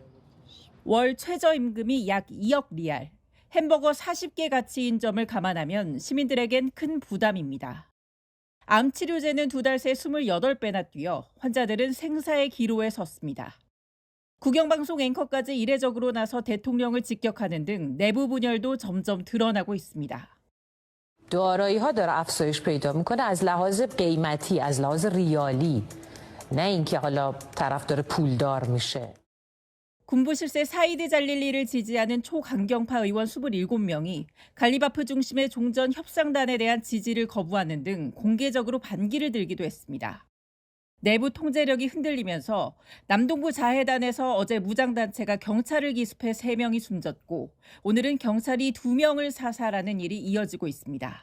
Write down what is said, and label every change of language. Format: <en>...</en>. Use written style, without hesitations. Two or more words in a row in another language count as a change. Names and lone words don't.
<ko>월 최저임금이 약 2억 리알, 햄버거 40개 가치인 점을 감안하면 시민들에겐 큰 부담입니다. 암 치료제는 2달 새 28배나 뛰어 환자들은 생사의 기로에 섰습니다. 국영방송 앵커까지 이례적으로 나서 대통령을 직격하는 등 내부 분열도 점점 드러나고 있습니다.</ko> <fa>دارایی‌ها داره افزایش پیدا میکنه از لحاظ قیمتی از لحاظ ریالی نه اینکه حالا طرف داره پولدار میشه.</fa> <ko>군부 실세 사이드 잘릴리를 지지하는 초강경파 의원 27명이 갈리바프 중심의 종전 협상단에 대한 지지를 거부하는 등 공개적으로 반기를 들기도 했습니다. 내부 통제력이 흔들리면서 남동부 자해단에서 어제 무장단체가 경찰을 기습해 3명이 숨졌고 오늘은 경찰이 2명을 사살하는 일이 이어지고 있습니다.</ko>